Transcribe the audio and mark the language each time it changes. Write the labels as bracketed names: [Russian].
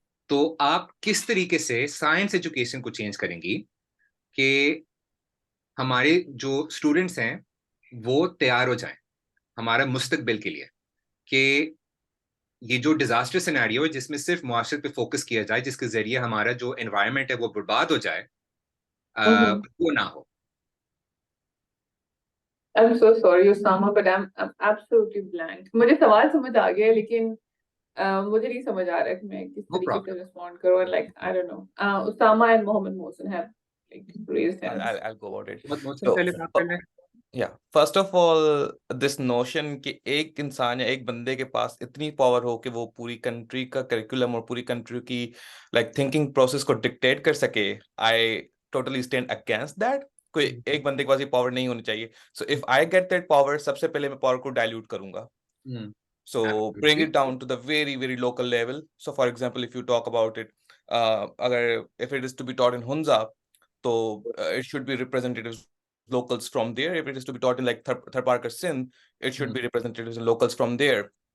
[Urdu] تو آپ کس طریقے سے سائنس ایجوکیشن کو چینج کریں گی کہ ہمارے جو اسٹوڈنٹس ہیں وہ تیار ہو جائیں ہمارا مستقبل کے لیے، کہ یہ جو ڈیزاسٹر سینیریو ہے جس میں صرف معاشرت پہ فوکس کیا جائے، جس کے ذریعے ہمارا جو انوائرمنٹ ہے وہ برباد ہو جائے، وہ نہ ہو. [English] I'm so sorry, Osama, but I'm absolutely blank. مجھے سوال سمجھ آ گیا لیکن مجھے نہیں سمجھ آ رہا کہ میں کس طریقے سے respond کروں. Like I don't know. Osama and Mohammed Mohsin have like raised hands. I'll go about it. [Urdu] محسن پہلے بات کر لیں. [English] Yeah, first of all, this notion [Urdu] کہ ایک انسان یا ایک بندے کے پاس اتنی پاور ہو کہ وہ پوری کنٹری کا کریکولم اور پوری کنٹری کی لائک تھنکنگ پروسیس کو ڈکٹیٹ کر سکے، [English] I totally stand against that. [Urdu] کوئی ایک بندے کے پاس یہ پاور نہیں ہونی چاہیے. [English] So if I get that power, [Urdu] سب سے پہلے میں پاور کو ڈائلیوٹ کروں گا. [English] So bring it down to the very, very local level. So for example, if you talk about it, if it is to be taught in Hunza, so it should be representatives locals from there. If it is to be taught in like Tharparkar Sindh, it should be representatives and locals from there.